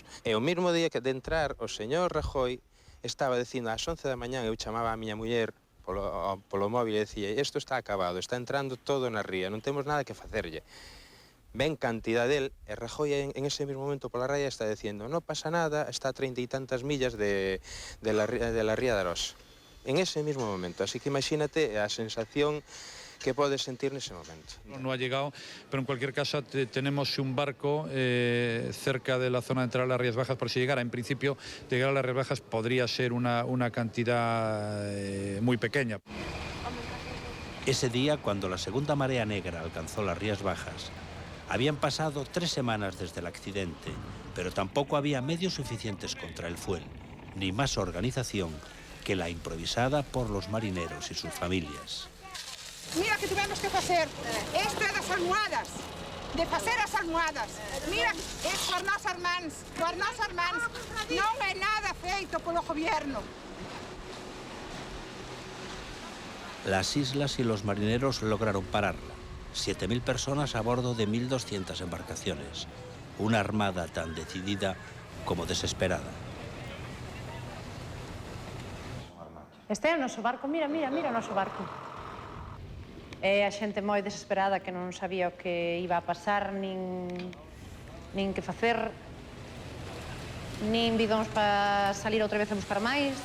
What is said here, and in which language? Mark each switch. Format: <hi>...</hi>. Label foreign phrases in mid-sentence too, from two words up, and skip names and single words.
<gl>E o mesmo día que de entrar, o señor Rajoy estaba dicindo ás 11 da mañá, eu chamaba a miña muller polo móvil e dicía isto está acabado, está entrando todo na ría, non temos nada que facerlle.</gl> <es>Ven cantidad del,</es> <gl>e Rajoy</gl> <es>en ese mismo momento</es> <gl>pola raya está dicindo non pasa nada, está a 30 e tantas millas</gl> <es>de la ría de Arós. En ese mismo momento, así que imagínate a sensación que puedes sentir en ese momento. No ha llegado, pero en cualquier caso tenemos un barco cerca de la zona de entrada a las Rías Bajas, por si llegara. En principio, llegar a las Rías Bajas podría ser una cantidad muy pequeña. Ese día, cuando la segunda marea negra alcanzó las Rías Bajas, habían pasado 3 semanas desde el accidente, pero tampoco había medios suficientes contra el fuel, ni más organización que la improvisada por los marineros y sus familias.</es> <gl>Mira que tivemos que facer esto é das almohadas, de facer as almohadas. Mira, é coas nosas mans, non é nada feito polo gobierno.</gl> <es>Las islas y los marineros lograron pararla. 7.000 personas a bordo de 1.200 embarcaciones. Una armada tan decidida como desesperada.</es> <gl>Este é o noso barco, mira o noso barco. E a xente moi desesperada que non sabía o que iba a pasar, nin que facer, nin bidóns para salir outra vez a buscar máis.</gl>